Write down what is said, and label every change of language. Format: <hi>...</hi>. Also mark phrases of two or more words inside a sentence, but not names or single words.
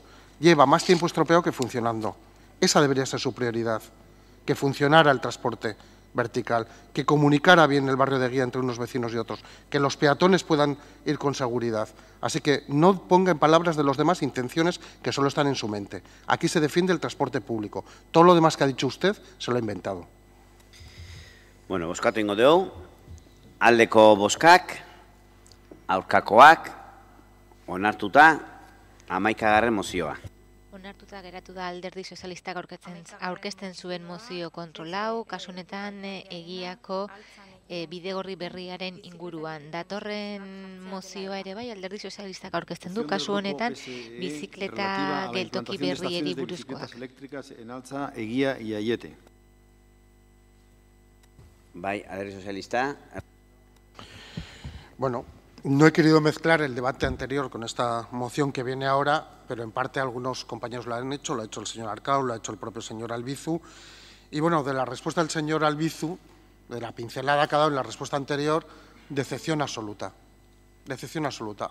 <es>Lleva más tiempo estropeado que funcionando. Esa debería ser su prioridad, que funcionara el transporte vertical, que comunicara bien el barrio de Eguía entre unos vecinos y otros, que los peatones puedan ir con seguridad. Así que no ponga en palabras de los demás intenciones que solo están en su mente. Aquí se defiende el transporte público. Todo lo demás que ha dicho usted se lo ha inventado.</es> <eu>Bueno, bozkatu ingo dugu, aldeko bozkak, aurkakoak, onartuta, 11. mozioa. Onartuta geratu da Alderdi Sozialistak aurkezten zuen mozio kontrolau, kasu honetan Egiako bidegorri berriaren inguruan. Datorren mozioa ere bai Alderdi Sozialistak aurkezten du, kasu honetan bizikleta geltoki berrieri buruzkoak.</eu> <es>En Altza, Eguía y Aiete.</es> <eu>Bai, Alderdi Sozialista. Bueno,</eu> <es>no he querido mezclar el debate anterior con esta moción que viene ahora, pero en parte algunos compañeros lo han hecho, lo ha hecho el señor Arcao, lo ha hecho el propio señor Albizu. Y bueno, de la respuesta del señor Albizu, de la pincelada que ha dado en la respuesta anterior, decepción absoluta. Decepción absoluta.</es>